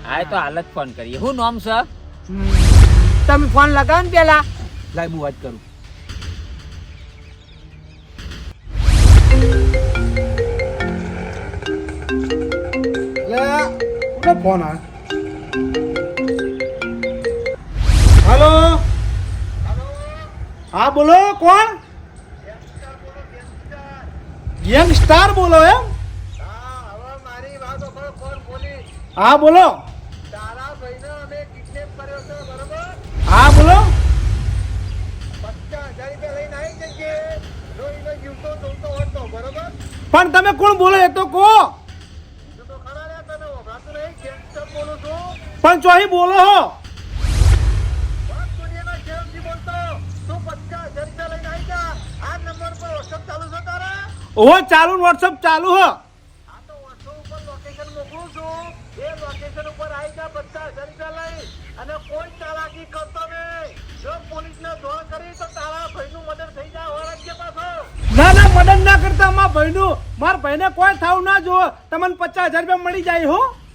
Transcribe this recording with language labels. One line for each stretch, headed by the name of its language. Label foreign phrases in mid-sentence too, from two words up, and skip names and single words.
Gujarati: હા તો હાલ જ ફોન કરીએ. શું નામ છે? તમે ફોન લગાવો ને પેલા. લાય હું વાત કરું. કોનો ફોન આ?
Hindi: हेलो हाँ बोलो कौन यंगस्टर बोलो एम हाँ बोलो हाँ बोलो
Gujarati: પણ તમે કોણ બોલો એ તો કહો પણ ચોહી બોલો હો ઓહો ચાલુ વોટ્સઅપ ચાલુ હો ના ના મદદ ના કરતા મારા ભાઈનું મારા ભાઈને કોઈ થાવ ના જો તમને 50,000 રૂપિયા મળી જાય હો